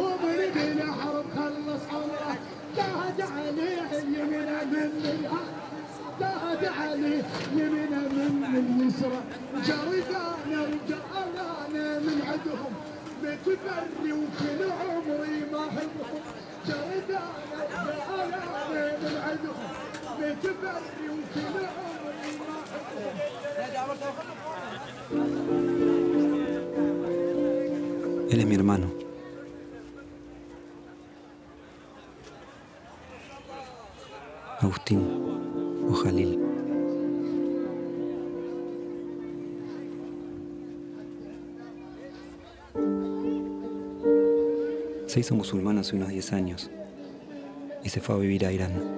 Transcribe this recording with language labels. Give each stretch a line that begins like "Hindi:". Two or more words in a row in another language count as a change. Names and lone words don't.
Arabic: من بلا حرب خلص عمره جاهد عليه اليمين من جاهد عليه يمين من اليسرى جردانا رجالانا من عندهم بتبري وكل عمري ما احبهم جردانا رجالانا من عندهم بتبري وكل عمري ما احبهم
Spanish: Él es mi hermano. Agustín o Jalil. Se hizo musulmán hace unos 10 años y se fue a vivir a Irán.